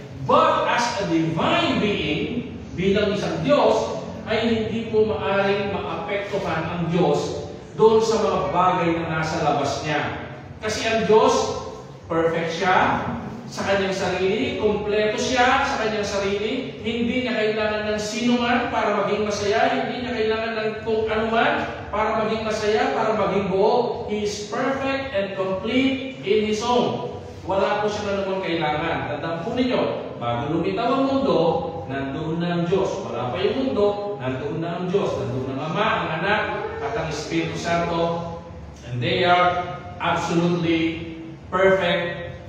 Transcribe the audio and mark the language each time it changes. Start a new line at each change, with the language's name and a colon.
English: But as a divine being,
Filipino: bilang isang Diyos, ay hindi po maaaring maapektuhan ang Diyos doon sa mga bagay na nasa labas niya. Kasi ang Diyos, perfect siya sa kanyang sarili, kompleto siya sa kanyang sarili, hindi niya kailangan ng sinuman para maging masaya, hindi niya kailangan ng kung anuman para maging masaya, para maging buo.
English: He is perfect and complete in His own.
Filipino: Wala po siya na naman kailangan. Tandaan po ninyo, bago lumitaw ang mundo, nandoon na ang Diyos. Wala pa yung mundo, nandoon na ang Diyos. Nandoon ang Ama, ang Anak, at ang Espiritu Santo.
English: And they are absolutely perfect.